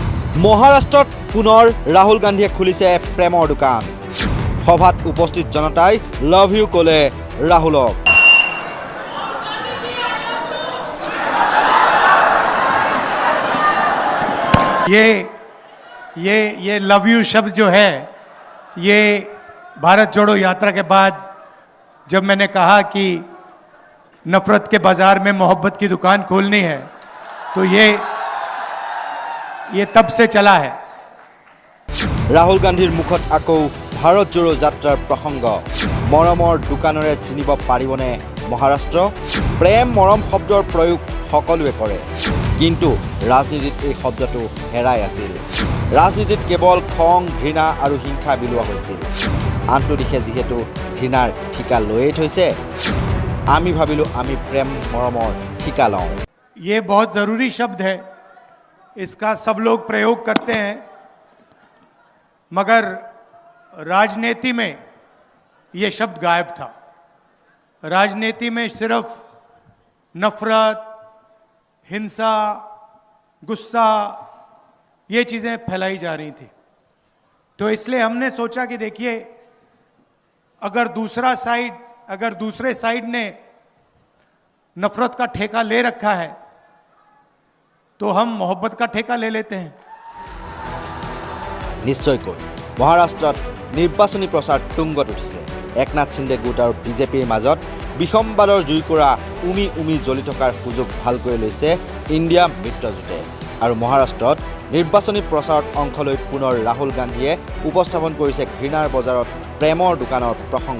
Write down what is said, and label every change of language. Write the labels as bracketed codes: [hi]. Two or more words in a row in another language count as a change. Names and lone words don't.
[as] মহাৰাষ্ট্ৰত পুনৰ ৰাহুল গান্ধীয়ে খুলিছে প্ৰেমৰ দোকান। সভাত উপস্থিত জনতাই [en] love you [as] ক'লে ৰাহুলক। [hi] ये [en] love you [hi] शब्द जो है, ये भारत जोड़ो यात्रा के बाद जब मैंने कहा कि नफरत के बाजार में मोहब्बत की दुकान खोलनी है, तो ये तब से चला है। [as] ৰাহুল গান্ধীৰ মুখত আকৌ ভাৰত জোড়ো যাত্ৰাৰ প্ৰসংগ। मरমৰ দোকানৰে চিনিব পাৰিবনে মহাৰাষ্ট্ৰ? প্ৰেম মৰম শব্দৰ প্ৰয়োগ সকলোৱে কৰে, কিন্তু ৰাজনীতিত এই শব্দটো হেৰাই আছিল। ৰাজনীতিত কেৱল খং ঘৃণা আৰু হিংসা বিলোৱা হৈছিল। আনটো দিশে যিহেতু ঘৃণাৰ ঠিকা লৈয়ে থৈছে, আমি ভাবিলো আমি প্ৰেম মৰমৰ ঠিকা লওঁ। [hi] ये बहुत ज़रूरी शब्द है, इसका सब लोग प्रयोग करते हैं, मगर राजनीति में ये शब्द गायब था। राजनीति में सिर्फ नफरत, हिंसा, गुस्सा, ये चीज़ें फैलाई जा रही थी। तो इसलिए हमने सोचा कि देखिए, अगर दूसरे साइड ने नफरत का ठेका ले रखा है, तो हम मोहब्बत का ठेका ले लेते हैं। [as] নিশ্চয়কৈ মহাৰাষ্ট্ৰত নিৰ্বাচনী প্ৰচাৰ তুংগত উঠিছে। একনাথ সিন্দে গোট আৰু বিজেপিৰ মাজত বিষমবাদৰ জুইকুৰা উমি উমি জ্বলি থকাৰ সুযোগ ভালকৈ লৈছে ইণ্ডিয়া মিত্ৰজোঁটে। আৰু মহাৰাষ্ট্ৰত নিৰ্বাচনী প্ৰচাৰত অংশ লৈ পুনৰ ৰাহুল গান্ধীয়ে উপস্থাপন কৰিছে ঘৃণাৰ বজাৰত প্ৰেমৰ দোকানৰ প্ৰসংগ।